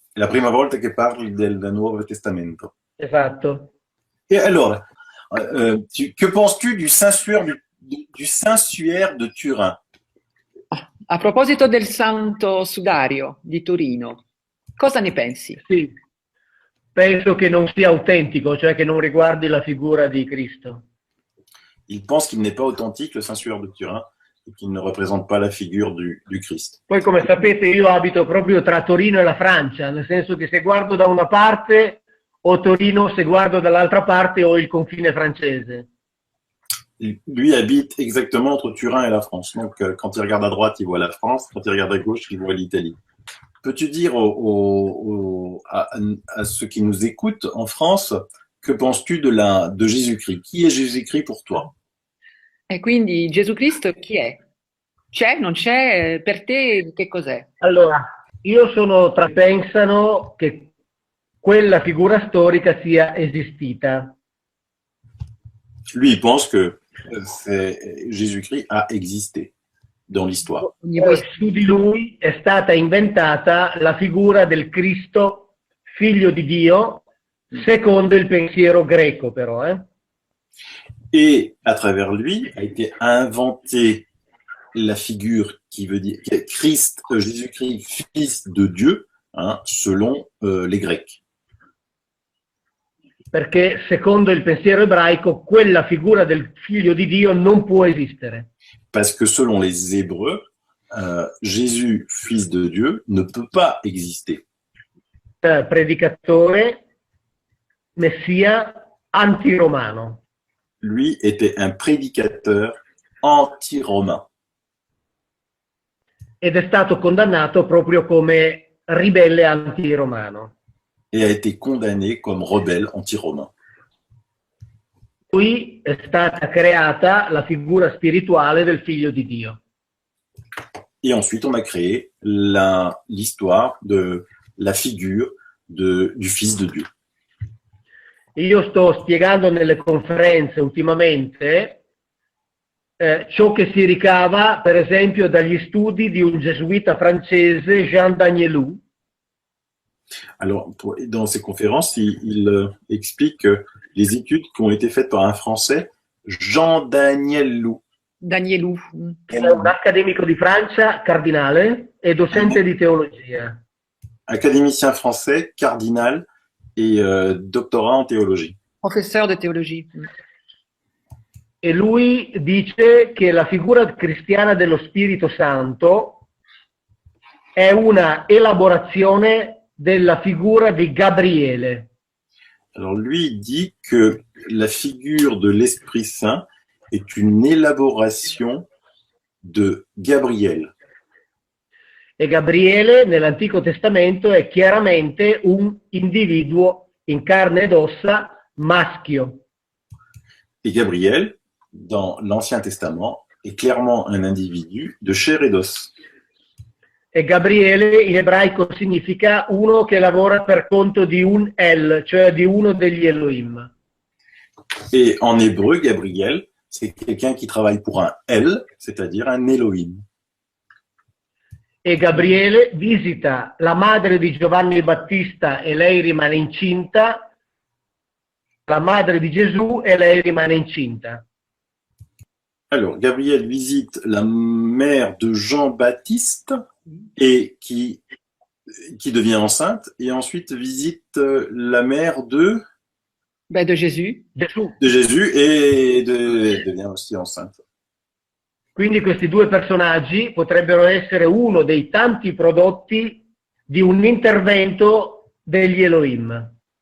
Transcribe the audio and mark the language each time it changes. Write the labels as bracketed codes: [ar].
[it] È la prima volta che parli del Nuovo Testamento. Esatto. [fr] Et alors, que penses-tu du Saint-Suaire de Turin? [it] A proposito del Santo Sudario di Torino, cosa ne pensi? Sì, penso che non sia autentico, cioè che non riguardi la figura di Cristo. [fr] Il pense qu'il n'est pas authentique, le Saint-Suaire de Turin, et qu'il ne représente pas la figure du Christ. [it] Poi, come sapete, io abito proprio tra Torino e la Francia, nel senso che se guardo da una parte ho Torino, se guardo dall'altra parte ho il confine francese. [fr] Lui habite exactement entre Turin et la France. Donc, quand il regarde à droite, il voit la France. Quand il regarde à gauche, il voit l'Italie. Peux-tu dire à ceux qui nous écoutent en France, que penses-tu de Jésus-Christ? Qui est Jésus-Christ pour toi? [it] E quindi Gesù Cristo chi è? C'è? Non c'è? Per te che cos'è? Allora, io sono tra pensano che quella figura storica sia esistita. [fr] Lui, il pense que Jésus-Christ a existé dans l'histoire. [it] Su di lui è stata inventata la figura del Cristo, figlio di Dio, secondo il pensiero greco però. [fr] Et à travers lui a été inventé la figure qui veut dire Christ, Jésus-Christ, fils de Dieu, hein, selon les Grecs. [it] Perché secondo il pensiero ebraico quella figura del figlio di Dio non può esistere. [fr] Parce que selon les Hébreux, Jésus, fils de Dieu, ne peut pas exister. [it] Predicatore, messia antiromano. [fr] Lui était un prédicateur anti-romain [it] Ed è stato condannato proprio come ribelle antiromano. [fr] et a été condamné comme rebelle anti-romain. [it] Qui è stata creata la figura spirituale del figlio di Dio. [fr] Et ensuite, on a créé l'histoire de la figure du Fils de Dieu. [it] Io sto spiegando nelle conferenze ultimamente ciò che si ricava, per esempio, dagli studi di un gesuita francese, Jean Danielou. [fr] Alors, dans ces conférences, il explique les études qui ont été faites par un Français, Jean-Daniel Lou. Danielou. [it] Che è un accademico di Francia, cardinale e docente di teologia. [fr] Académicien français, cardinal et doctorat en théologie. Professeur de théologie. [it] E lui dice che la figura cristiana dello Spirito Santo è una elaborazione della figura di Gabriele. [fr] Alors lui il dit que la figure de l'Esprit Saint est une élaboration de Gabriel. [it] E Gabriele nell'Antico Testamento è chiaramente un individuo in carne ed ossa maschio. [fr] Et Gabriel, dans l'Ancien Testament, est clairement un individu de chair et d'os. [it] E Gabriele in ebraico significa uno che lavora per conto di un El, cioè di uno degli Elohim. [fr] Et en hébreu, Gabriel, c'est quelqu'un qui travaille pour un El, c'est-à-dire un Elohim. [it] E Gabriele visita la madre di Giovanni Battista e lei rimane incinta, la madre di Gesù e lei rimane incinta. [fr] Alors, Gabriel visite la mère de Jean-Baptiste et qui devient enceinte, et ensuite visite la mère de De Jésus. [it] Gesù. [fr] et devient aussi enceinte. [it] Quindi questi due personaggi potrebbero essere uno dei tanti prodotti di un intervento degli Elohim.